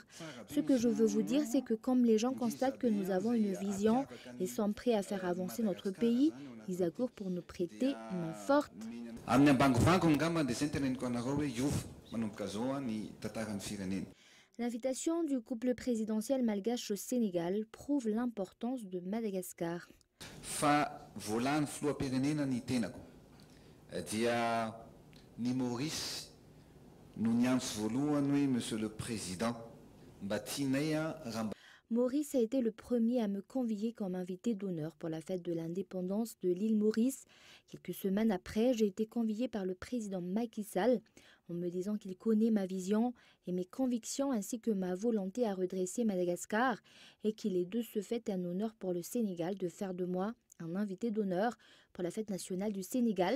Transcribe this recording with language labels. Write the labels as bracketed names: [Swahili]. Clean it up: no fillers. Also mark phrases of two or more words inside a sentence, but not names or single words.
[French] Ce que je veux vous dire, c'est que comme les gens constatent que nous avons une vision et sont prêts à faire avancer notre pays, ils accourent pour nous prêter main forte. L'invitation du couple présidentiel malgache au Sénégal prouve l'importance de Madagascar. [Malagasy] Fa volany filoham-pirenena ny tenako dia ny Maurice no niantso voalohany hoe [French] Monsieur le Président [Malagasy] mba tianay raha [French] Maurice a été le premier à me convier comme invité d'honneur pour la fête de l'indépendance de l'île Maurice. Quelques semaines après, j'ai été convié par le président Macky Sall. en me disant qu'il connaît ma vision et mes convictions ainsi que ma volonté à redresser Madagascar et qu'il est de ce fait un honneur pour le Sénégal de faire de moi un invité d'honneur pour la fête nationale du Sénégal.